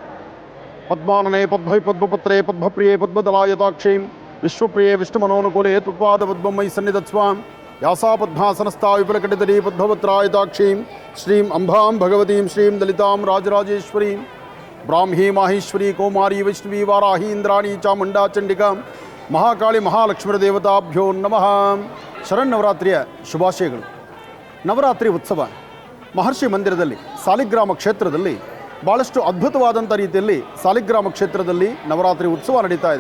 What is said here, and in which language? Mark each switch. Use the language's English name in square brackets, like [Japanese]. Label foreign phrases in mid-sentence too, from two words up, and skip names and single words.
[Sanskrit] पद्मानने पद्महि पद्मपत्रे पद्मप्रिये पद्मदलायताक्षीं विश्वप्रिये विष्णुमनोनुकूले त्वत्पादपद्मं मयि सन्निधत्स्वां यासा पद्मासनस्था विपुलकटितली पद्मपत्रायताक्षीं श्रीं अम्बां भगवतीं श्रीं ललितां राजराजेश्वरीं ब्राह्मी माहेश्वरी कौमारी वैष्णवी वाराही इंद्राणी ಚಾಮುಂಡಾ ಚಂಡಿಕಾ ಮಹಾಕಾಳಿ ಮಹಾಲಕ್ಷ್ಮೀ ದೇವತಾಭ್ಯೋ ನಮಃ. [Kannada] ಶರನ್ನವರಾತ್ರಿಯ ಶುಭಾಶಯಗಳು. ನವರಾತ್ರಿ ಉತ್ಸವ ಮಹರ್ಷಿ ಮಂದಿರದಲ್ಲಿ ಸಾಲಿಗ್ರಾಮ ಕ್ಷೇತ್ರದಲ್ಲಿ ಭಾಳಷ್ಟು ಅದ್ಭುತವಾದಂಥ ರೀತಿಯಲ್ಲಿ ಸಾಲಿಗ್ರಾಮ ಕ್ಷೇತ್ರದಲ್ಲಿ ನವರಾತ್ರಿ ಉತ್ಸವ ನಡೀತಾ ಇದೆ.